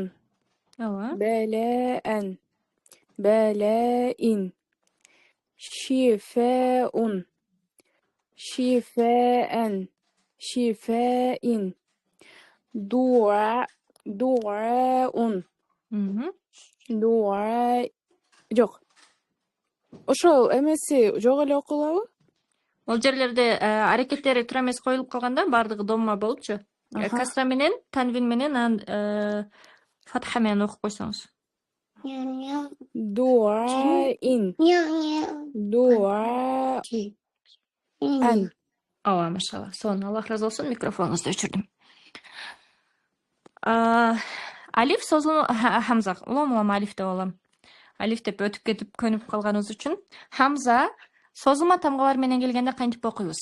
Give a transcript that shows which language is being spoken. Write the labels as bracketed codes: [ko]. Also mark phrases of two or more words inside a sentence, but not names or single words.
[ky] Ооба. [ar] بلاءً. بلاءٍ. شفاءٌ. شفاءً. شفاءٍ. دعاءٌ. Мгм. Du'a. Жоқ. [ky] Ошол эмеси жок эле окулабы? Ол жерлерде аракеттери туура эмес коюлуп калганда баардыгы домма болупчу. Касра менен, танвин менен, фатха менен окуп койсоңуз. [ar] دعاءٍ. دعاءً. [ky] Ооба, машалла. Сонун, Аллах разы болсун. Микрофонуңузду өчүрдүм. Алиф созулуу хамза. Улам алиф деп алам. Алиф деп өтүп кетип көнүп калганыбыз үчүн хамза созулма тамгалар менен келгенде кантип окуйбуз?